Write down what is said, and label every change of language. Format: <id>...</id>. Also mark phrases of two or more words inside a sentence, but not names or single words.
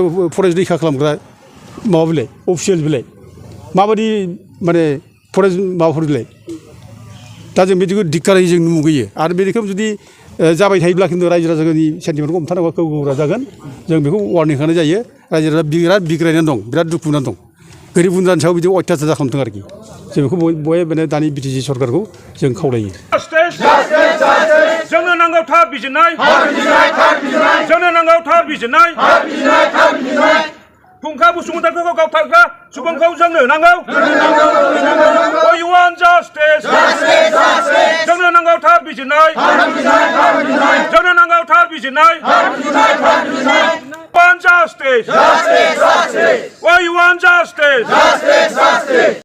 <brx>फरेस्ट रैखा खालामग्रा माबा बिलाय अफिसियेल बिलाय माबायदि माने फरेस्ट माबाफोर बिलाय दा जों बिदिखौ धिक्कारै जों मुगैयो आरो बेखौ जुदि जाबाय थायोब्ला खिन्थु रायजो राजानि सेन्टिमेन्टखौ हमथानांगौ गोब्राब जागोन जों बेखौ वार्निं होनाय जायो रायजो राजा बिराद बिग्रायनानै दं बिराद दुखु मोननानै दं गोरिब गुन्द्रानि सायाव बिदि अयथासार खालामदों आरोखि जों बेखौ बयबो माने दानि बिटिसि सरकारखौ जों खावलायो जोंनो नांगौ थार बिजिरनाय जोंनो नांगौ थार बिजिरनाय फुंखा बसुमतारिखौ गावथारग्रा सुबुंखौ जोंनो नांगौ</brx> <en>We want justice</en> <brx>जोंनो नांगौ थार बिजिरनाय जोंनो नांगौ थार बिजिरनाय</brx> <en>We want justice We want justice</en>